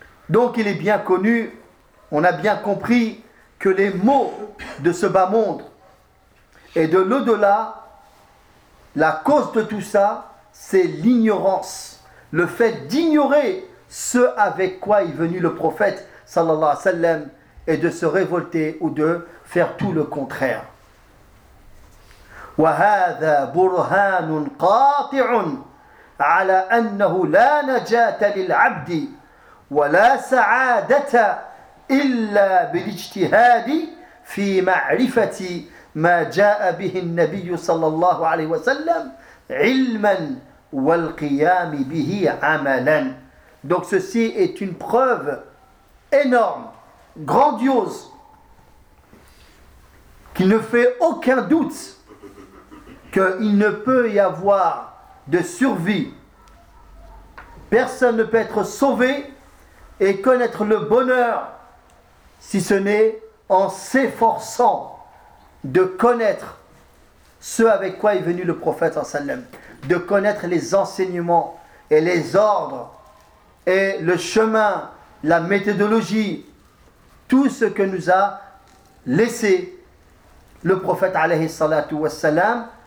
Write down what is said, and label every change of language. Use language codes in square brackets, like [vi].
[fr] Donc il est bien connu, on a bien compris que les maux de ce bas monde et de l'au-delà, la cause de tout ça, c'est l'ignorance, le fait d'ignorer ce avec quoi est venu le prophète صلى الله عليه وسلم et de se révolter ou de faire tout le contraire. [ar] وهذا برهان قاطع على أنه لا نجاة للعبد ولا سعادة إلا بالاجتهاد في معرفة ما جاء به النبي صلى الله عليه وسلم علما والقيام به عملا. [fr] Donc ceci est une preuve énorme, grandiose, qui ne fait aucun doute qu'il ne peut y avoir de survie. Personne ne peut être sauvé et connaître le bonheur si ce n'est en s'efforçant de connaître ce avec quoi est venu le prophète sallallahu alayhi wa sallam, de connaître les enseignements et les ordres et le chemin, la méthodologie, tout ce que nous a laissé le prophète alayhi salatu wa sallam.